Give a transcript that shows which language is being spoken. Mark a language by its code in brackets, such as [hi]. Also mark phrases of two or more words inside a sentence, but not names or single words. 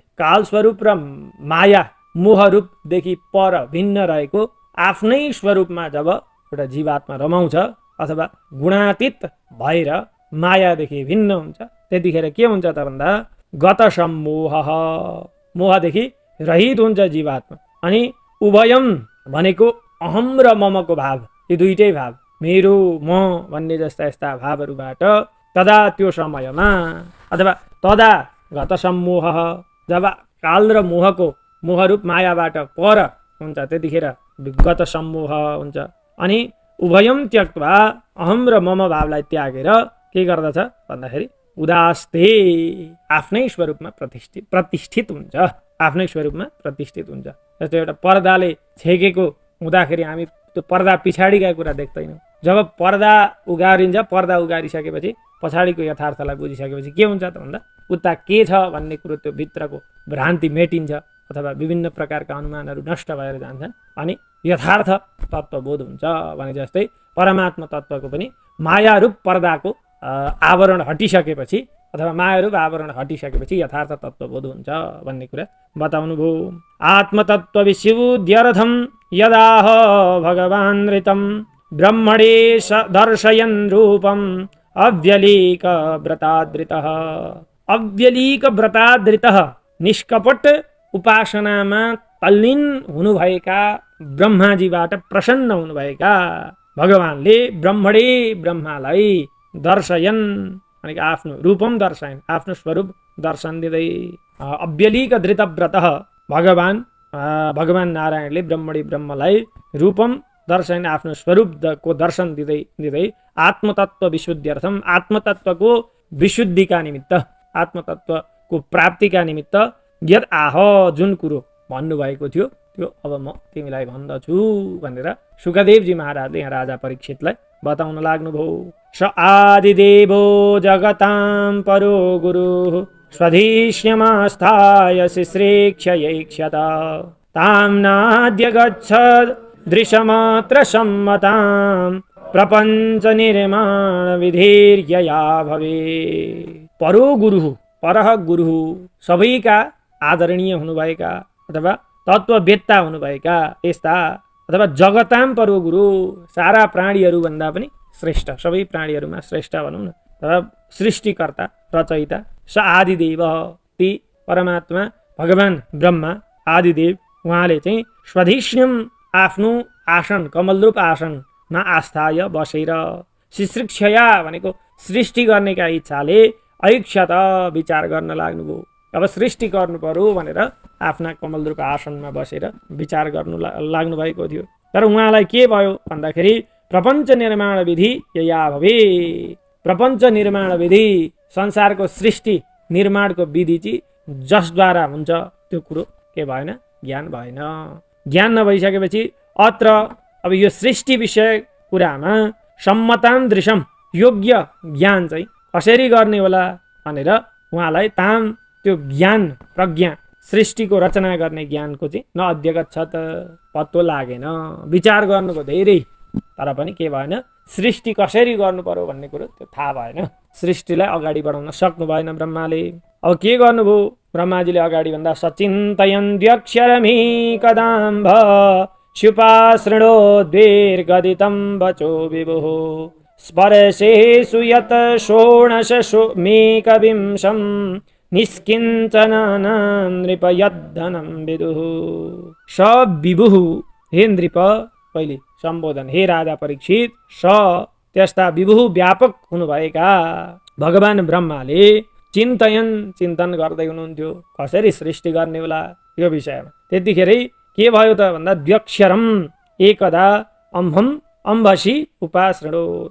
[ne] काल स्वरूप र माया मोह रूपदेखि पर भिन्न रहेको आफ्नै स्वरूपमा जब एउटा जीवात्मा रमाउँछ अथवा गुणातीत भएर मायादेखि भिन्न हुन्छ, त्यतिखेर के हुन्छ त भन्दा [sa] गत सम्मोह, [ne] मोहदेखि रहित हुन्छ जीवात्मा। अनि उभयम भनेको अहम र ममको भाव, यी दुईटै भाव, मेरो म भन्ने जस्ता यस्ता भावहरूबाट तदा त्यो समयमा अथवा [sa] तदा गत सम्मोह, [ne] जब काल र मोहरूप मायाबाट पर हुन्छ त्यतिखेर [sa] गत सम्मोह [ne] हुन्छ। अनि [sa] उभयम त्यक्त्वा [ne] अहम र मम भावलाई त्यागेर के गर्दछ भन्दाखेरि उदास्ते आफ्नै स्वरूपमा प्रतिष्ठित हुन्छ, आफ्नै स्वरूपमा प्रतिष्ठित हुन्छ। जस्तो एउटा पर्दाले छेकेको हुँदाखेरि हामी त्यो पर्दा पछाडिका कुरा देख्दैनौँ। जब पर्दा उगारिन्छ, पर्दा उगारिसकेपछि पछाडिको यथार्थलाई बुझिसकेपछि के हुन्छ त भन्दा उता के छ भन्ने कुरो, त्यो भित्रको भ्रान्ति मेटिन्छ अथवा विभिन्न प्रकारका अनुमानहरू नष्ट भएर जान्छन् अनि यथार्थ तत्त्वबोध हुन्छ। भने जस्तै परमात्मा तत्त्वको पनि मायारूप पर्दाको आवरण हटिसकेपछि अथवा मायारूप आवरण हटिसकेपछि यथार्थ तत्त्वबोध हुन्छ भन्ने कुरा बताउनु भयो। [sa] आत्मतत्त्व विशुद्ध्यर्थं यदाह भगवान् ऋतं ब्रह्मणे दर्शयन् रूपम् अव्यलीक व्रतादृतः। अव्यलीक व्रतादृतः [ne] निष्कपट उपासनामा तल्लीन हुनुभएका ब्रह्माजीबाट प्रसन्न हुनुभएका भगवानले ब्रह्मणे ब्रह्मालाई दर्शयन् भनेको आफ्नो [sa] रूपम दर्शयन्, [ne] आफ्नो स्वरूप दर्शन दिँदै। [sa] अव्यलीक धृत व्रत [ne] भगवान नारायणले ब्रह्मणे ब्रह्मलाई [sa] रूपम दर्शयन्, [ne] आफ्नो स्वरूपको दर्शन दिँदै [sa] आत्मतत्व विशुद्ध्यर्थम, [ne] आत्मतत्वको विशुद्धिका निमित्त, आत्मतत्वको प्राप्तिका निमित्त [sa] यद आह [ne] जुन कुरो भन्नुभएको थियो त्यो अब म तिमीलाई भन्दछु भनेर सुखदेवजी महाराजले यहाँ राजा परीक्षितलाई बताउन लाग्नुभयो। [sa] स आदिदेवो जगतां परो गुरुः स्वधीष्यमास्थाय शिश्रेक्षयैक्षत तां नाद्य गच्छद् दृशमात्र सम्मतां प्रपञ्च निर्माण विधिर्यया भवे। परो गुरुः, परह गुरुः, [ne] सबैका आदरणीय हुनुभएका अथवा तत्त्ववेत्ता हुनुभएका यस्ता, अथवा जगतां [sa] परो गुरु, [ne] सारा प्राणीहरू भन्दा पनि श्रेष्ठ, सबै प्राणीहरूमा श्रेष्ठ भनौँ न, तर सृष्टिकर्ता रचयिता [sa] स आदिदेव, [ne] ती परमात्मा भगवान ब्रह्मा आदिदेव, उहाँले चाहिँ स्वधिष्ण्यम आफ्नो आसन, कमलरूप आसनमा आस्थाय बसेर, शिश्रिक्षया भनेको सृष्टि गर्नेका इच्छाले ऐक्षत विचार गर्न लाग्नुभयो। अब सृष्टि गर्नु पर्यो भनेर आफ्ना कमलरूप आसनमा बसेर विचार गर्नु लाग्नु भएको थियो। तर उहाँलाई के भयो भन्दाखेरि [sa] प्रपञ्च निर्माण विधि यया भवे, [ne] प्रपञ्च निर्माण विधि, संसारको सृष्टि निर्माणको विधि चाहिँ जसद्वारा हुन्छ त्यो कुरो के भएन, ज्ञान भएन। ज्ञान नभइसकेपछि अत्र अब यो सृष्टि विषय कुरामा सम्मतान्दृशम योग्य ज्ञान चाहिँ कसरी गर्ने होला भनेर उहाँलाई ताम त्यो ज्ञान प्रज्ञा सृष्टिको रचना गर्ने ज्ञानको चाहिँ [sa] न अध्यगत [ne] छ त, पत्तो लागेन। विचार गर्नुको धेरै, तर पनि के भएन, सृष्टि कसरी गर्नु पर्यो भन्ने कुरो त्यो थाहा भएन। सृष्टिलाई अगाडि बढाउन सक्नु भएन ब्रह्माले। अब के गर्नुभयो ब्रह्माजीले अगाडि भन्दा, [sa] सचिन्तयन्त्यक्षरमीकदाम्भ शुपाशृणोद्भिर्गदितं वचो विभुः स्पर्शेषु यत् षोडशमेकविंशं निष्किञ्चनानां नृप यद्धनं विदुः। स विभुः, हे नृप, [ne] पहिले सम्बोधन, हे राजा परीक्षित, स त्यस्ता विभुः व्यापक हुनुभएका भगवान ब्रह्माले चिन्तन गर्दै हुनुहुन्थ्यो कसरी सृष्टि गर्ने होला यो विषयमा। त्यतिखेरै के भयो त भन्दा, [sa] द्व्यक्षरम एकदा अम्भम अम्भसी उपासृणोत्।